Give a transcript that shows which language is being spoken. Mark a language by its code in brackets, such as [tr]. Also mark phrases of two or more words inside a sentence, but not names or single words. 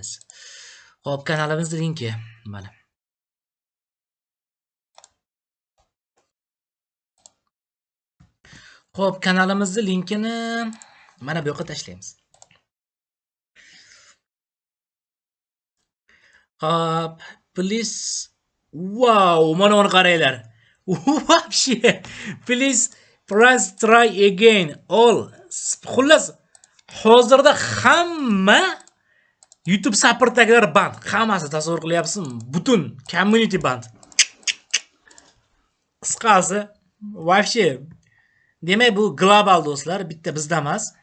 [uz] Xo'p, kanalimizning linki mana. Xo'p, kanalimizning linkini mana bu yoqqa tashlaymiz. Xo'p, please. Wow, mana uni qaranglar. Вообще. [en] Please press try again. All. [uz] Xullas, hozirda hamma YouTube supportdagilar band. Hammasi tasavvur qilyapsizmi? Butun community band. Qisqasi, вообще. Demak, bu global do'stlar, bitta bizda emas.